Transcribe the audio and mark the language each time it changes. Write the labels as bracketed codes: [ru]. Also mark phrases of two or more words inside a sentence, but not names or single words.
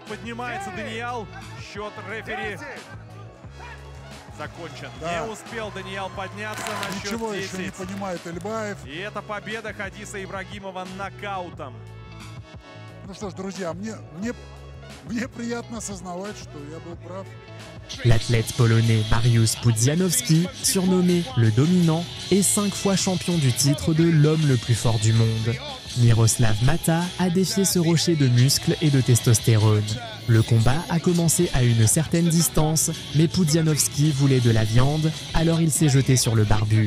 [ru] Поднимается Даниэл. Счет рефери закончен. Да. Не успел Даниэл подняться на счет 10. Ничего еще не понимает Эльбаев. И это победа Хадиса Ибрагимова нокаутом. Ну что ж, друзья, мне приятно осознавать, что я был прав. [fr] L'athlète polonais Mariusz Pudzianowski, surnommé le Dominant, est 5 fois champion du titre de l'homme le plus fort du monde. Miroslav Mata a défié ce rocher de muscles et de testostérone. Le combat a commencé à une certaine distance, mais Pudzianowski voulait de la viande, alors il s'est jeté sur le barbu.